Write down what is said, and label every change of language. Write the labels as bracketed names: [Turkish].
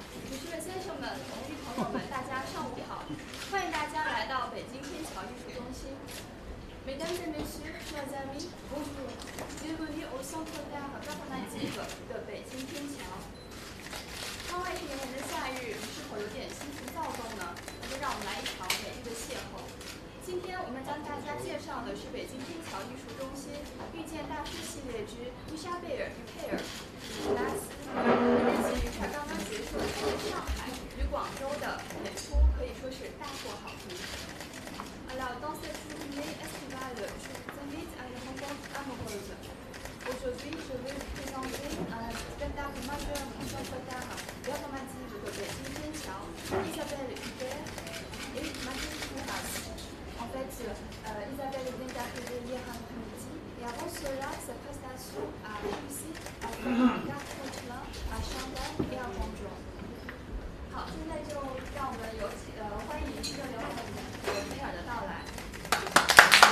[Chinese] 女士们、先生们、同志朋友们，大家上午好！欢迎大家来到北京天桥艺术中心。 [French] Mesdames et messieurs, chers amis, bonjour. Bienvenue au Centre d'Art Performative [Chinese] 的北京天桥。窗外是炎炎的夏日，你是否有点心情躁动呢？那就让我们来一场美丽的邂逅。今天我们将大家介绍的是北京天桥艺术中心遇见大师系列之伊莎贝尔·于佩尔·拉斯。日前于他刚刚结束的在上海与广州的演出可以说是大获好评。 [French] Alors, dans cette journée estivale, je vous invite à une rencontre amoureuse. Aujourd'hui, je vais vous présenter un spectacle majeur du Centre d'Art Performative de Beijing Tianqiao, Isabelle Huppert et Mathilde Mouras. En fait, Isabelle vient d'arriver hier après-midi et avant cela, sa prestation a réussi à faire 4 tremplins à Shanghai et à Guangzhou. [Chinese] 好，现在就让我们有请欢迎热烈欢迎梅尔的到来。